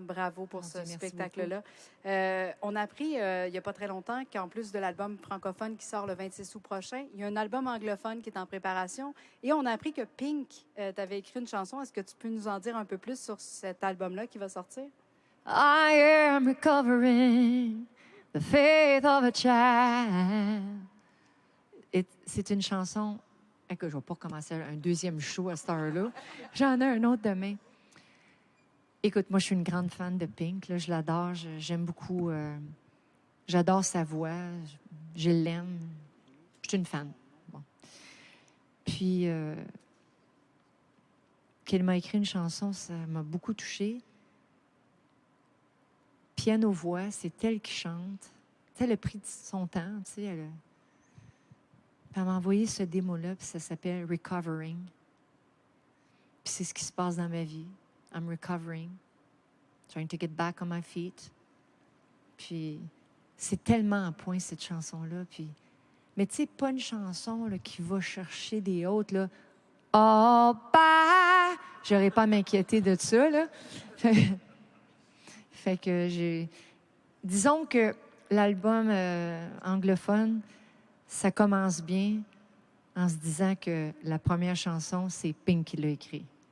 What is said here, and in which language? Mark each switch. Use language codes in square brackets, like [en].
[fr] Bravo pour ce spectacle-là. On a appris il n'y a pas très longtemps qu'en plus de l'album francophone qui sort le 26 août prochain, il y a un album anglophone qui est en préparation. Et on a appris que Pink t'avait écrit une chanson. Est-ce que tu peux nous en dire un peu plus sur cet album-là qui va sortir? [en] I am recovering the faith of a child. [fr] C'est une chanson. Écoute, je ne vais pas recommencer un deuxième show à cette heure-là. J'en ai un autre demain. Écoute, moi, je suis une grande fan de Pink. Là, je l'adore. J'aime beaucoup. J'adore sa voix. Je l'aime. Je suis une fan. Bon. Puis, qu'elle m'a écrit une chanson, ça m'a beaucoup touchée. Piano-voix, c'est elle qui chante. Tu sais, elle a pris son temps, tu sais. Elle m'a envoyé ce démo-là, puis ça s'appelle Recovering. Puis c'est ce qui se passe dans ma vie. [en] I'm recovering. Trying to get back on my feet. [fr] Puis c'est tellement à point, cette chanson-là. Puis... Mais tu sais, pas une chanson là, qui va chercher des autres, là. Oh, bah! J'aurais pas à m'inquiéter de ça, là. Fait que j'ai... Disons que l'album anglophone, ça commence bien en se disant que la première chanson, c'est Pink qui l'a écrit.